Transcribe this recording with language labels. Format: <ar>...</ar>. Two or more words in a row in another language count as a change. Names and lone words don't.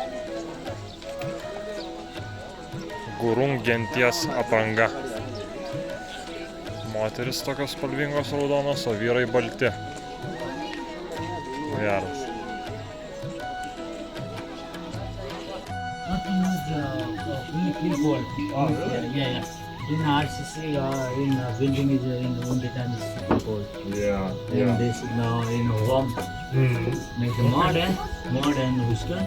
<lt>Gurung genties apranga. Moteris tokios spalvingos raudonos, o vyrai balti. Geras.</lt> <en>Nothing is really cold. Yeah. In RCC, in building is in winter time is super cold. Yeah, In this now in warm, like the modern Houston,</en>